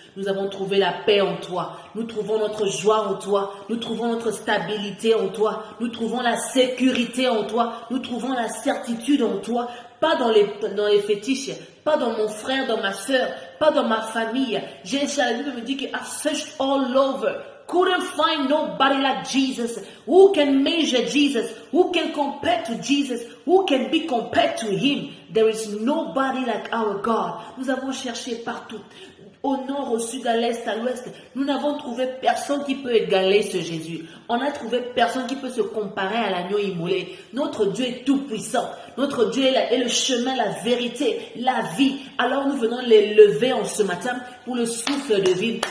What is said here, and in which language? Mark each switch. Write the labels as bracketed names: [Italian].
[French] Nous avons trouvé la paix en toi. Nous trouvons notre joie en toi. Nous trouvons notre stabilité en toi. Nous trouvons la sécurité en toi. Nous trouvons la certitude en toi. Pas dans les fétiches, pas dans mon frère, dans ma soeur, pas dans ma famille. J'ai la Bible me dit que [English] I've searched all over. Couldn't find nobody like Jesus. Who can measure Jesus? Who can compare to Jesus? Who can be compared to him? There is nobody like our God. [French] Nous avons cherché partout. Au nord, au sud, à l'est, à l'ouest, nous n'avons trouvé personne qui peut égaler ce Jésus. On a trouvé personne qui peut se comparer à l'agneau immolé. Notre Dieu est tout puissant. Notre Dieu est le chemin, la vérité, la vie. Alors nous venons l'élever en ce matin pour le souffle de vie.